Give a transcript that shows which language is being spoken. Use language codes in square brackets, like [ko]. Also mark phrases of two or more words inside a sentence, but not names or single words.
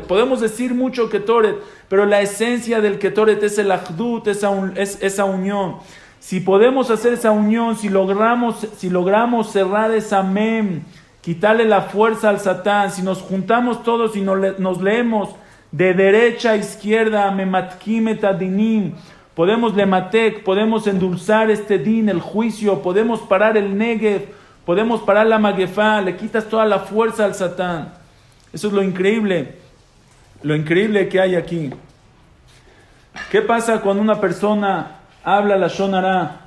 [es] Podemos decir mucho Ketoret, pero la esencia del Ketoret es el Ahdut, esa unión. Si podemos hacer esa unión, si logramos cerrar esa mem, quitarle la fuerza al Satán, si nos juntamos todos y nos leemos de derecha a izquierda, [he] mematkim et adinim, [es] podemos lematek, podemos endulzar este din, el juicio, podemos parar el Negev, podemos parar la Magefá, le quitas toda la fuerza al Satán. Eso es lo increíble que hay aquí. ¿Qué pasa cuando una persona habla [he] lashon hara?